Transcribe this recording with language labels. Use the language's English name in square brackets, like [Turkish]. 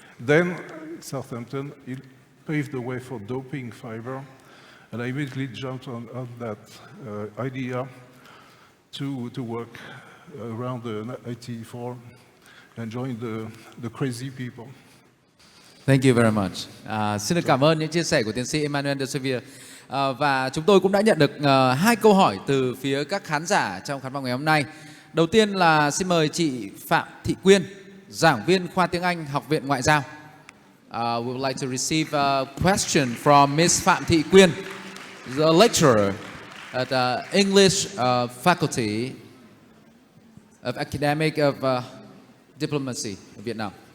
[English] Then Southampton, it paved the way for doping fiber, and I immediately jumped on that idea to work around the 84 and join the crazy people. Thank you very much. [Vietnamese] Xin được cảm ơn những chia sẻ của tiến sĩ Emmanuel de Sevier. Và chúng tôi cũng đã nhận được 2 câu hỏi từ phía các khán giả trong khán phòng ngày hôm nay. Đầu tiên là xin mời chị Phạm Thị Quyên, giảng viên khoa tiếng Anh, Học viện Ngoại giao. [English] We would like to receive a question from Miss Phạm Thị Quyên, the lecturer at English Faculty of Academic of Diplomacy of Vietnam.